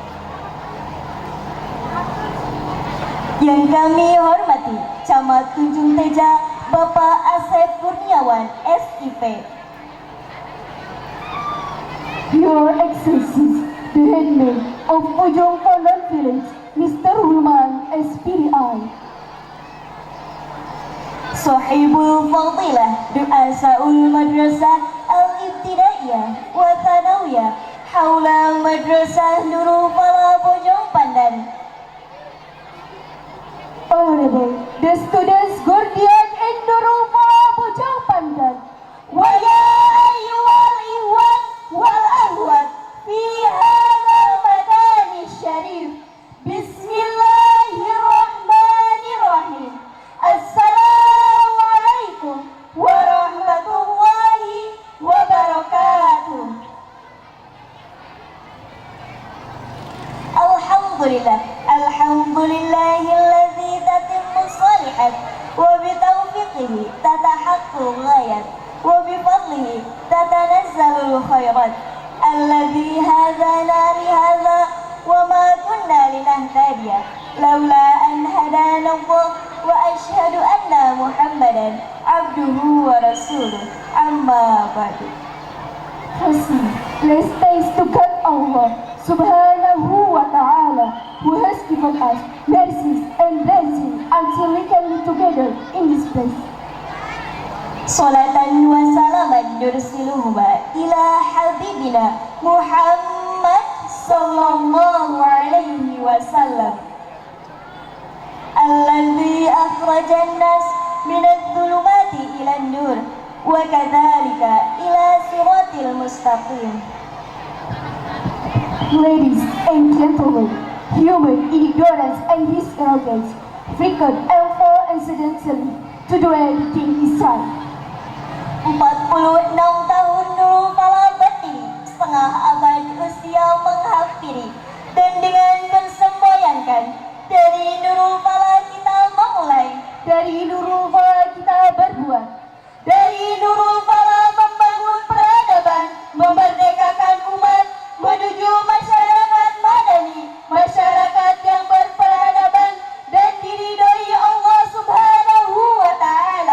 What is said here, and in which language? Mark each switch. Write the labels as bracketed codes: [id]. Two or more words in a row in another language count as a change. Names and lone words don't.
[id] Yang kami hormati Camat Tunjung Teja, Bapak Asep Kurniawan, SIP. [en] Your Excellencies, the headman of Bojong Pandan Village, Mr. Hulman, SPDI. [ar] صاحب الفضيلة رؤساء المدرسة الابتدائية والثانوية حول مدرسة Nurul Falah Bojong Pandan. [en] Honorable the students guardian in Nurul Falah Bojong Pandan. [ar] ويا أيها الإخوان والأخوات في هذا المكان الشريف. Bismillahirrahmanirrahim. السلام عليكم ورحمة الله وبركاته. الحمد لله، الحمد لله الذي تتم الصالحات وبتوفيقه تتحقق الغايات وبفضله تتنزل الخيرات الذي هدانا لهذا وما كنا لنهتدي لولا أن هدانا الله وأشهد أن محمدا عبده ورسوله أما بعد. [en] Firstly, let's thanks to God Allah [ar] سبحانه وتعالى, [en] who has given us mercies and blessings until we can be together in this place. [ar] صلاة وسلاما نرسلهما إلى حبيبنا محمد صلى الله عليه وسلم الذي أخرج الناس من الظلمات إلى النور وكذلك إلى صراط المستقيم. [en] Ladies and gentlemen, human ignorance and his arrogance frequent and fall incidentally to do anything he tried. [id] 46 tahun Nurul Falah berdiri, setengah abad usia menghampiri, dan dengan bersemboyankan dari Nurul Falah kita memulai, Dari Nurul Falah kita berbuat, dari Nurul Falah membangun peradaban, memerdekakan umat menuju masyarakat madani, masyarakat yang berperadaban dan diridhoi Allah [ar] سبحانه وتعالى.